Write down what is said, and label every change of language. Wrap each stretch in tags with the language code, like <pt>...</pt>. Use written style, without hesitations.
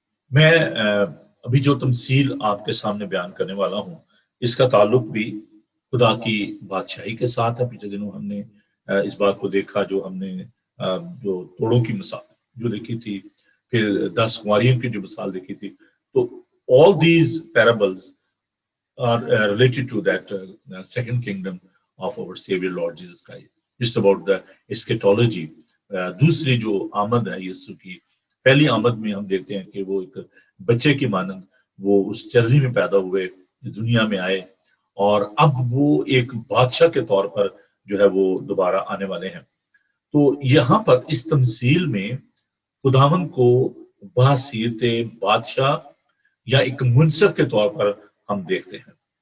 <ur>میں ابھی جو تمثیل آپ کے سامنے بیان کرنے والا ہوں، اس کا تعلق بھی خدا کی بادشاہی کے ساتھ ہے. پچھلے دنوں ہم نے اس بات کو دیکھا، جو ہم نے جو توڑوں کی مثال جو دیکھی تھی، پھر 10 کنواریوں کی جو مثال دیکھی تھی. تو</ur> <en>all these parables are related to that second kingdom of our Savior Lord Jesus Christ. It's about the eschatology.</en> <ur>دوسری جو آمد ہے یسوع کی، پہلی آمد میں ہم دیکھتے ہیں کہ وہ ایک بچے کی مانند وہ اس چرنی میں پیدا ہوئے، اس دنیا میں آئے، اور اب وہ ایک بادشاہ کے طور پر جو ہے وہ دوبارہ آنے والے ہیں. تو یہاں پر اس تمثیل میں خداوند کو باصیرت بادشاہ یا ایک منصف کے طور پر ہم دیکھتے ہیں.</ur>